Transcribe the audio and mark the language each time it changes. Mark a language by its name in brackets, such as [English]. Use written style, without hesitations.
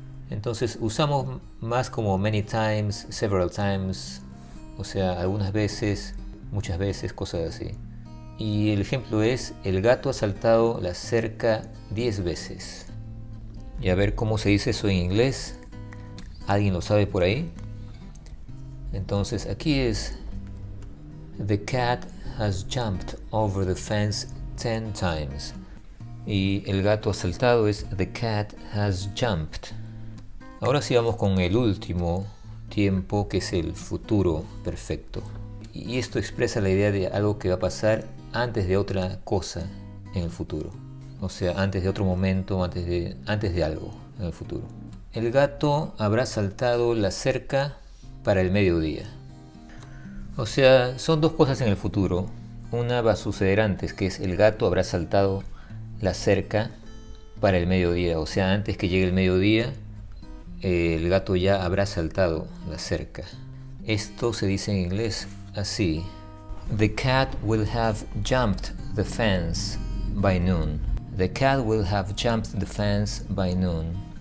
[Spanish] Entonces usamos más como [English] many times, several times, [Spanish] o sea, algunas veces, muchas veces, cosas así. Y el ejemplo es: el gato ha saltado la cerca 10 veces. Y a ver cómo se dice eso en inglés. ¿Alguien lo sabe por ahí? Entonces aquí es: [English] the cat has jumped over the fence 10 times. [Spanish] Y el gato ha saltado es: [English] the cat has jumped. [Spanish] Ahora sí vamos con el último tiempo, que es el futuro perfecto. Y esto expresa la idea de algo que va a pasar antes de otra cosa en el futuro. O sea, antes de otro momento, antes de algo en el futuro. El gato habrá saltado la cerca para el mediodía. O sea, son dos cosas en el futuro. Una va a suceder antes, que es: el gato habrá saltado la cerca para el mediodía. O sea, antes que llegue el mediodía, el gato ya habrá saltado la cerca. Esto se dice en inglés así: [English] The cat will have jumped the fence by noon. The cat will have jumped the fence by noon.